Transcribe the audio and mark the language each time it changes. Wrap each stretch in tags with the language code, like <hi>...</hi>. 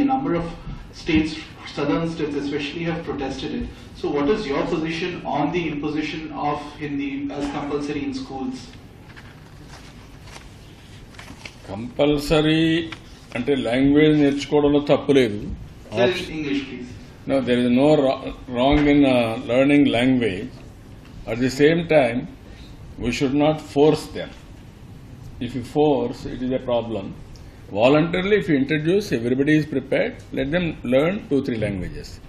<en>A number of states, southern states especially, have protested it. So what is your position on the imposition of Hindi as compulsory in schools?</en> <te>Compulsory అంటే language నేర్చుకోవడంలో తప్పు లేదు.</te> <en>Sir, in English, please. No, there is no wrong in learning language. At the same time, we should not force them. If you force, it is a problem. Voluntarily, if you introduce, everybody is prepared, let them learn 2-3 languages.</en>